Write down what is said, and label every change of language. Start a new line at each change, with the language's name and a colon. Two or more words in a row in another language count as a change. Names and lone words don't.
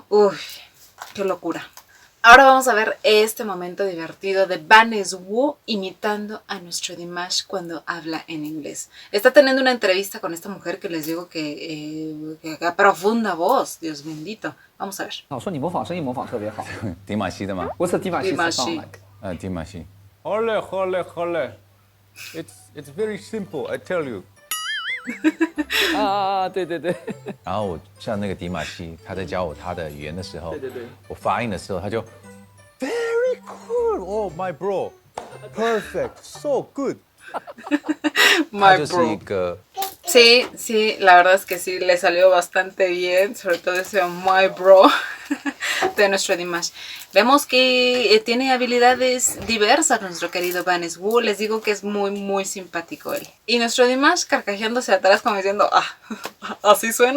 Spanish: Uy, qué locura. Ahora vamos a ver este momento divertido de Vanessa Wu imitando a nuestro Dimash cuando habla en inglés. Está teniendo una entrevista con esta mujer que les digo que profunda voz, Dios bendito. Vamos a ver.
Chinese: 我说你模仿声音模仿特别好，迪玛希的吗？我是迪玛希 Dimashi. like。迪玛希。好嘞，好嘞，好嘞。
English: It's very simple, I tell you。
Chinese: 对对对。然后我像那个迪玛希，他在教我他的语言的时候，对对我发音的时候，他就
English: very cool, oh my bro, perfect, so good。
Chinese: 他 My 就是 bro. 一个
Spanish: Sí, la verdad es que sí, le salió bastante bien, sobre todo ese
English: My Bro
Spanish: de nuestro Dimash. Vemos que tiene habilidades diversas nuestro querido Vanessa Wu, les digo que es muy simpático él. Y nuestro Dimash carcajeándose atrás como diciendo, ¿así sueno?